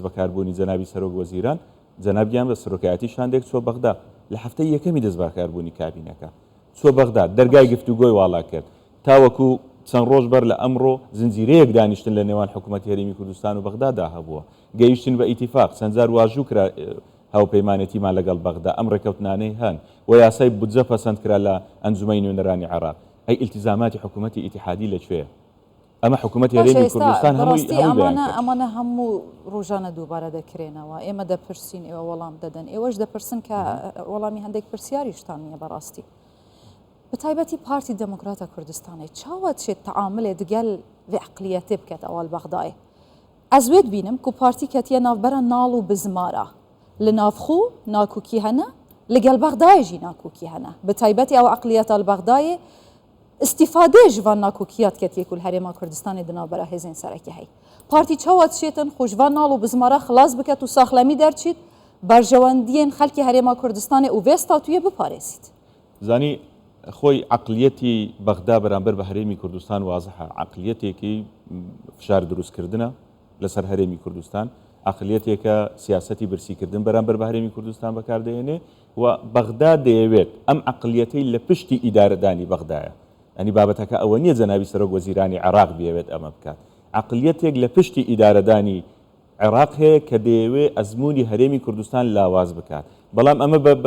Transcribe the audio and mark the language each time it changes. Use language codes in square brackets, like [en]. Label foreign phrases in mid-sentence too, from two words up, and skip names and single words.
[ckb] بەکاربوونی جەنابی سەرۆک وەزیران جەنابیان بە سەرۆکایەتی شاندێک چۆ بەغدا لە هەفتەی یەکەمی دەست بەکاربوونی کابینەکە چۆ بەغدا دەرگای گفتوگۆی واڵا کرد تاوەکو چەند ڕۆژ بەر لە ئەمڕۆ زنجیرەیەک دانیشتن لە نێوان حکوومەتی هەرێمی کوردستان و بەغدادا هەبووە گەیشتن بە ئیتیفاق چەند جار واژوو کرا هاوپەیمانەتیمان لەگەڵ بەغدا ئەم ڕێکەوتنانەی هەن و یاسای بودجە پەسەند کرا لە ئەنجومەی نوێنەرانی عێراق ئەی ئیلتیزاماتی حکوومەتی ئیتیحادی لەکوێیە ئەمە حکوومەتی هەرێمی کوردستان ئەمانە هەموو ڕۆژانە دووبارە دەکرێنەوە ئێمە دەپرسین ئێوە وەڵام دەدەن ئێوەش دەپرسن کە وەڵامی هەندێک پرسیاریشتان نیە بەڕاستی بتایبەتی پارتی دموکراتە کوردستانی [ku] چاوە چێت تەعاملێ دگەل vê eqliyetê biket ewal Bexdayê. Ez wê dibînim ku partî ketiye navbera nal û bizmara. Li navxû nakûkî hene, li gel Bexdayê jî nakûkî hene. Bi taybetî ew eqliyeta li Bexdayê îstîfadê ji van nakûkiyat ketiye ku li Herêma Kurdistanê di navbera hêzên serekî hey. Partî çawa dişêtin xwe ji van nal û bizmara xilas biket û saxlemî derçît berjewendiyên xelkê Herêma Kurdistanê û vê statûyê biparêzît. [ckb] زانی خۆی عقلیەتی بەغدا بەرامبەر بە هەرێمی کوردستان وازەحە عقلیەتێکی فشار دروستکردنە لەسەر هەرێمی کوردستان عقلیەتێکە سیاسەتی برسیکردن بەرامبەر بە هەرێمی کوردستان بەکاردێنێ و بەغدا دەیەوێت ئەم عقلیەتەی لە پشتی ئیدارەدانی بەغدایە ئەنی بابەتەکە ئەوە نییە جەنابی سەرۆک وەزیرانی عێراق بێوێت ئەمە بکات عقلیەتێک لە پشتی ئیدارەدانی عێراق هەیە کە دەیەوێت ئەزمموی هەرێمی کوردستان لاواز بکات بەڵام ئەمە